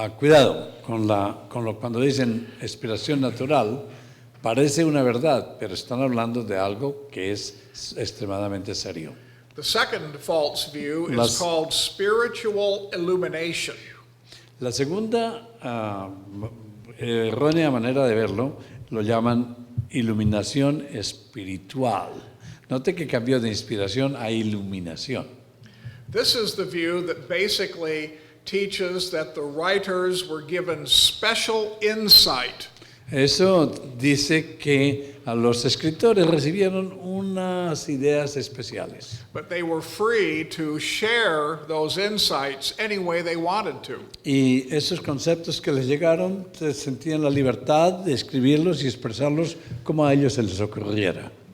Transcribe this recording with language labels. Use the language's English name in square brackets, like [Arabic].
[Spanish] Cuidado cuando dicen inspiración natural, parece una verdad, pero están hablando de algo que es extremadamente serio. [English] The second false view is [Spanish] Las- [English] called spiritual illumination. [Spanish] La segunda errónea manera de verlo lo llaman iluminación espiritual. Note que cambió de inspiración a iluminación. [English] This is the view that basically teaches that the writers were given special insight [Spanish] Eso dice que a los escritores recibieron unas ideas especiales [English] but they were free to share those insights any way they wanted to. [Spanish] y esos conceptos que les llegaron sentían la libertad de escribirlos y expresarlos como a ellos se les ocurriera.